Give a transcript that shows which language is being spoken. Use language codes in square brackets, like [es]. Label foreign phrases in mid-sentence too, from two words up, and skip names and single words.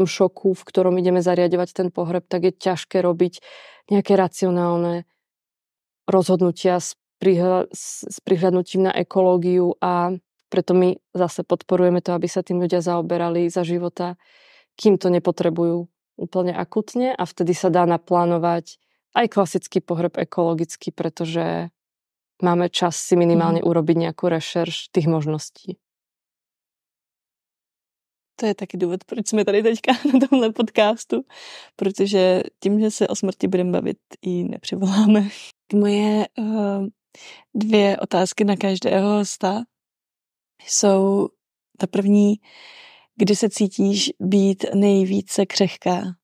[sk] šoku, v ktorom ideme zariadovať ten pohreb, tak je ťažké robiť nejaké racionálne rozhodnutia s prihľadnutím na ekológiu a preto my zase podporujeme to, aby sa tým ľudia zaoberali za života, kým to nepotrebujú úplne akutne a vtedy sa dá naplánovať aj klasický pohreb ekologicky, pretože máme čas si minimálne urobiť nejakú rešerš tých možností. [cs] To je taky důvod, proč jsme tady teďka na tomhle podcastu, protože tím, že se o smrti budeme bavit, ji nepřivoláme. Moje dvě otázky na každého hosta jsou ta první, kdy se cítíš být nejvíce křehká?